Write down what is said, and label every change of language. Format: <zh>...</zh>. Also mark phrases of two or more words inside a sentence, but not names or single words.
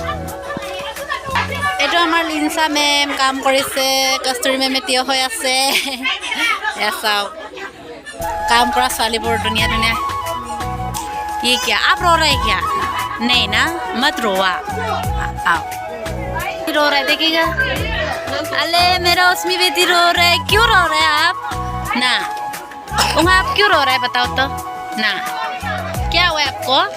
<as>এইটো আমাৰ লিনচা মেম কাম কৰিছে কস্তুৰী মেমে থিয় হৈ আছে চাওক কাম কৰা ছোৱালীবোৰ ধুনীয়া ধুনীয়া</as> <hi>ये क्या आप रो रहे क्या नहीं ना मत रोवा आओ रो रहे देखिएगा अले मेरा उसमें बेटी रो रहे क्यों रो रहे आप ना वहाँ आप क्यों रो रहे बताओ तो ना क्या हुआ आपको</hi>